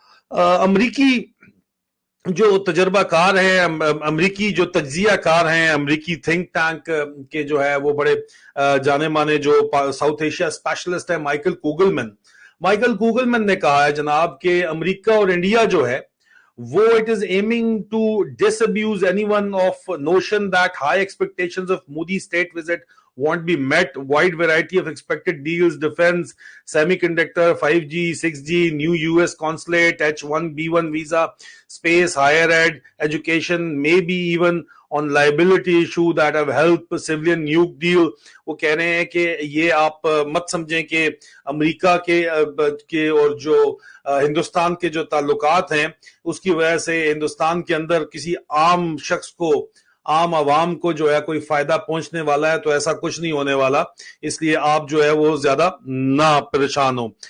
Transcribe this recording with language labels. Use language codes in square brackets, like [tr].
[ur] امریکی جو تجربہ کار ہیں, امریکی جو تجزیہ کار ہیں, امریکی تھنک ٹینک کے جو ہے وہ بڑے جانے مانے جو ساؤتھ ایشیا اسپیشلسٹ ہیں, مائیکل کوگلمن نے کہا ہے جناب کہ امریکہ اور انڈیا جو ہے وہ [en] it is aiming to disabuse anyone of notion that high expectations of Modi's state visit won't be met. Wide variety of expected deals, defense, semiconductor, 5G, 6G, new US consulate, H1B1 visa, space, higher ed, education, maybe even on liability issue that have helped civilian nuke deal. [ur] وہ کہہ رہے ہیں کہ یہ آپ مت سمجھیں کہ امریکہ کے اور جو ہندوستان کے جو تعلقات ہیں اس کی وجہ سے ہندوستان کے اندر کسی عام شخص کو, عام عوام کو جو ہے کوئی فائدہ پہنچنے والا ہے. تو ایسا کچھ نہیں ہونے والا, اس لیے آپ جو ہے وہ زیادہ نہ پریشان ہو.